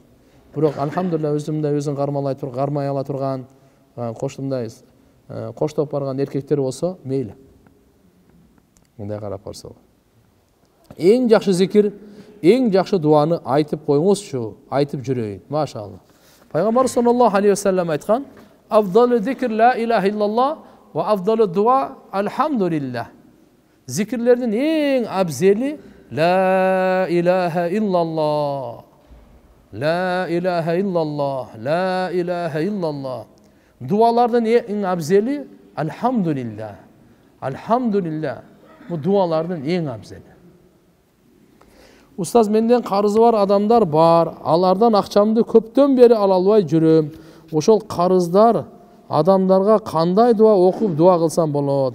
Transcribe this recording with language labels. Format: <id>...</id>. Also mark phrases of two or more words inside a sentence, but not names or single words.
<ky>Бирок алхамдулилlah өзүн кармай ала турган, коштумдай коштоп барган эркектер болсо, мейли. Мындай карап барса. Эң жакшы зикир, эң жакшы дуаны айтып коюңузчу, айтып жүрөйүн.</ky> <ar>Машалла. Пайгамбар صلى الله عليه وسلم айткан: "أفضل الذكر لا إله إلا الله و أفضل الدعاء الحمد لله."</ar> <ky>Зикирлердин эң абзели</ky> <ar>لا إله إلا الله. لا إله إلا الله لا إله إلا الله.</ar> <ky>Дуалардын эң абзели алхамдулилlah. Алхамдулилlah. Бу дуалардын эң абзели. Устаз, менден карызы бар адамдар бар. Алардан акчамды көптөн бери ала албай жүрөм. Ошол карыздар адамдарга кандай дуа окуп дуа кылсам болот?</ky>